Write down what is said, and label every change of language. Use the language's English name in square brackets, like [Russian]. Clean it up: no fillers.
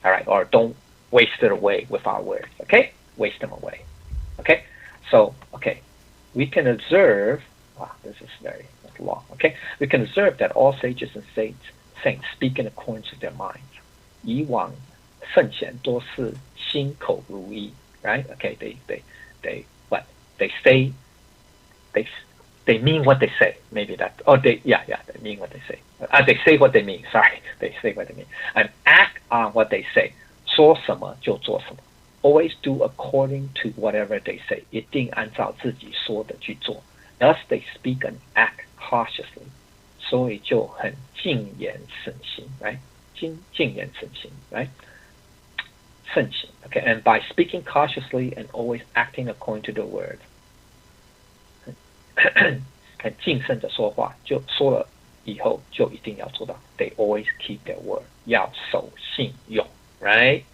[English] All right, or don't waste it away with our words, okay? Waste them away, okay? So, okay, we can observe, this is very long, okay? We can observe that all sages and saints speak in accordance with their minds. [Chinese] 以往圣贤多是心口如一, right? [English] Okay, they what? They say, they mean what they say. Maybe that. They mean what they say. They say what they mean. Sorry, they say what they mean and act on what they say. [Chinese] 说什么就做什么. [English] Always do according to whatever they say. [Chinese] 一定按照自己说的去做. [English] Thus they speak and act cautiously. [Chinese] 所以就很谨言慎行, right? 谨言慎行, right? 慎行. [English] Okay, and by speaking cautiously and always acting according to the word. [Chinese] 很谨慎的说话，就说了以后就一定要做到。 [English] They always keep their word. [Chinese] 要守信用 [English] right?